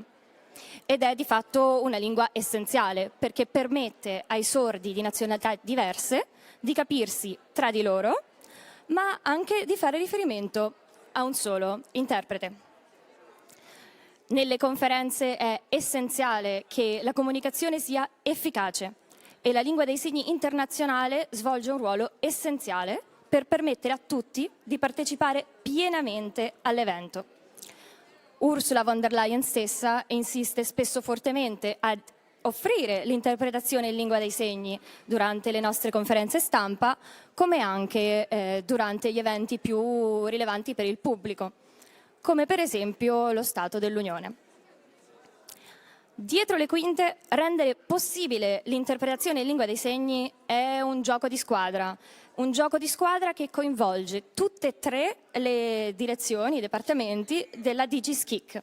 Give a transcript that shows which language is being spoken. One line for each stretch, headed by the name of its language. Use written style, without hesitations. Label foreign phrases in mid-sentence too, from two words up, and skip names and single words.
Italian: Ed è di fatto una lingua essenziale, perché permette ai sordi di nazionalità diverse di capirsi tra di loro, ma anche di fare riferimento a un solo interprete. Nelle conferenze è essenziale che la comunicazione sia efficace e la lingua dei segni internazionale svolge un ruolo essenziale per permettere a tutti di partecipare pienamente all'evento. Ursula von der Leyen stessa insiste spesso fortemente ad offrire l'interpretazione in lingua dei segni durante le nostre conferenze stampa, come anche durante gli eventi più rilevanti per il pubblico, come per esempio lo Stato dell'Unione. Dietro le quinte, rendere possibile l'interpretazione in lingua dei segni è un gioco di squadra che coinvolge tutte e tre le direzioni, i dipartimenti della DG SCIC.